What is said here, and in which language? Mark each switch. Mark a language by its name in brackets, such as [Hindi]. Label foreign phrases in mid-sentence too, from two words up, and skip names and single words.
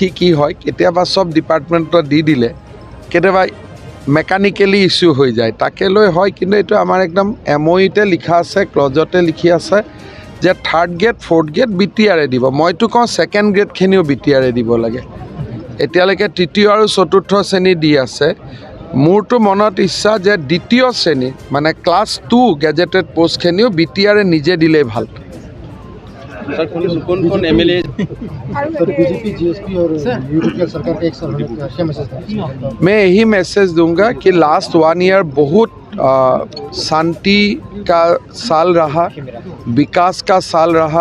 [Assamese] কি হয় কেতিয়াবা সব ডিপাৰ্টমেণ্টত দি দিলে কেতিয়াবা [English] mechanically issue [Assamese] হৈ যায় তাকে লৈ হয় কিন্তু এইটো আমাৰ একদম এমঅইতে লিখা আছে ক্লজতে লিখি আছে যে 3rd গ্ৰেড 4th গ্ৰেড বিটিআৰে দিব মইতো কওঁ 2nd গ্ৰেডখিনিও বিটিআৰে দিব লাগে এতিয়ালৈকে তৃতীয় আৰু চতুৰ্থ শ্ৰেণী দি আছে মোৰতো মনত ইচ্ছা যে দ্বিতীয় শ্ৰেণী মানে ক্লাছ 2 গেজেটেড পোষ্টখিনিও বিটিআৰে নিজে দিলেই ভাল [Hindi] कौन एमएलए बीजेपी जीएसपी और यूरोपीय सरकार का एक साल होने का क्या मैसेज था मैं यही मैसेज दूंगा कि [English] last 1 year [Hindi] बहुत शांति का साल रहा विकास का साल रहा